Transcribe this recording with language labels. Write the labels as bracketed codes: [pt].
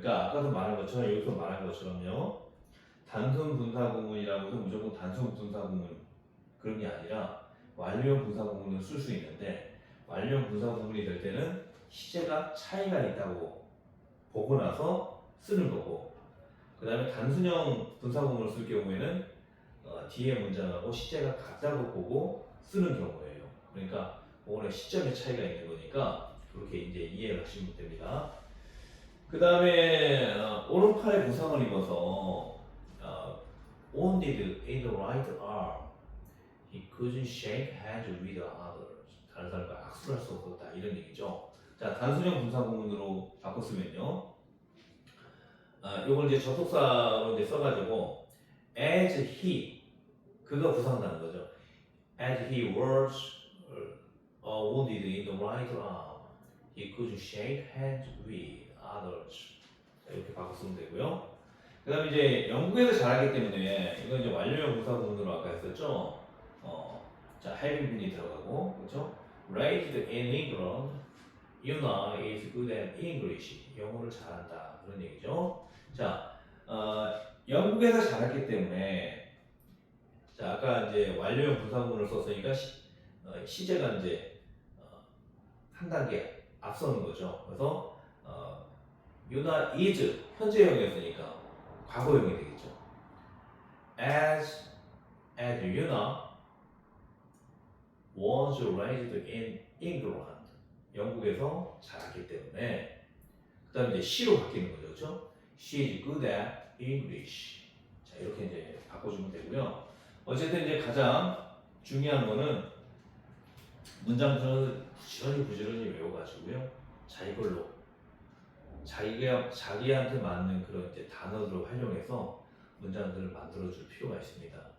[ko] 그러니까 아까도 말한 것처럼 여기서 말한 것처럼요. 단순 분사구문이라고 해서 무조건 단순 분사구문 그런 게 아니라 완료형 분사구문을 쓸 수 있는데 완료형 분사구문이 될 때는 시제가 차이가 있다고 보고 나서 쓰는 거고 그 다음에 단순형 분사구문을 쓸 경우에는 뒤에 문장하고 시제가 같다고 보고 쓰는 경우예요. 그러니까 그거는 시점의 차이가 있는 거니까 그렇게 이제 이해를 하시면 됩니다. 그 다음에 오른팔에 부상을 입어서 [en] wounded in the right arm. He couldn't shake hands with others. [ko] 다른 사람과 악수를 할 수 없었다 이런 얘기죠. 자, 단순형 분사구문으로 바꿨으면요. 요걸 이제 접속사로 이제 써가지고 [en] as he [ko] 그가 부상당한 거죠. [en] As he was wounded in the right arm, he couldn't shake hands with others. [ko] 자, 이렇게 바꿨으면 되고요. 그다음에 이제 영국에서 잘하기 때문에 이건 이제 완료형 분사구문으로 아까 했었죠. 자, have분이 들어가고, 그렇죠? [en] Raised in England, Yuna is good at English. [ko] 영어를 잘한다 그런 얘기죠. 자, 영국에서 잘했기 때문에, 자, 아까 이제 완료형 분사구문을 썼으니까 시제가 이제 한 단계 앞서는 거죠. 그래서 Yuna is 현재형이었으니까 과거형이 되겠죠. [en] As Yuna was raised in England. [ko] 영국에서 자랐기 때문에 그 다음에 이제 she로 바뀌는 거죠. 그렇죠? [en] She is good at English. [ko] 자, 이렇게 이제 바꿔주면 되고요. 어쨌든 이제 가장 중요한 거는 문장들은 부지런히 외워가지고요. 자기걸로 자기한테 맞는 그런 이제 단어들을 활용해서 문장들을 만들어줄 필요가 있습니다.